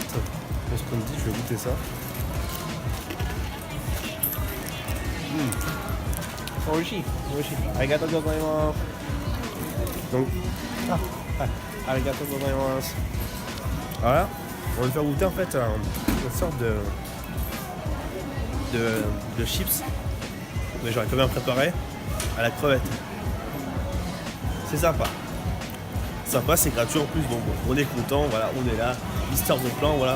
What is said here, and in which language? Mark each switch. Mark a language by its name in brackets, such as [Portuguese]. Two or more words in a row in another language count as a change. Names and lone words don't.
[French] Pour ce qu'on me dit, je vais goûter ça. [Japanese] おいしい、おいしい. ありがとうございます. Donc, ありがとうございます. [French] Voilà, on va me faire goûter en fait une sorte de chips. Mais j'aurais quand même préparé à la crevette. C'est sympa. Sympa, c'est gratuit en plus, donc bon, on est content, voilà, on est là, histoire de plein, voilà.